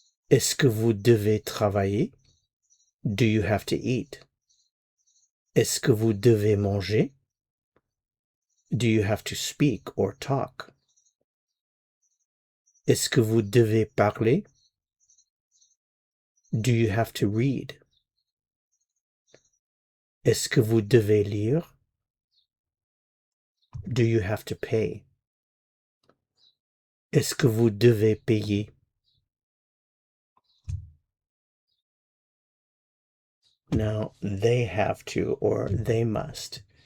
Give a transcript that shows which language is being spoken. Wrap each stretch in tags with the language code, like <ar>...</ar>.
<fr>Est-ce que vous devez travailler?</fr> <en>Do you have to eat?</en> <fr>Est-ce que vous devez manger?</fr> <en>Do you have to speak or talk?</en> <fr>Est-ce que vous devez parler?</fr> <en>Do you have to read?</en> <fr>Est-ce que vous devez lire?</fr> <en>Do you have to pay?</en> <fr>Est-ce que vous devez payer?</fr> <en>Now, they have to or they must.</en>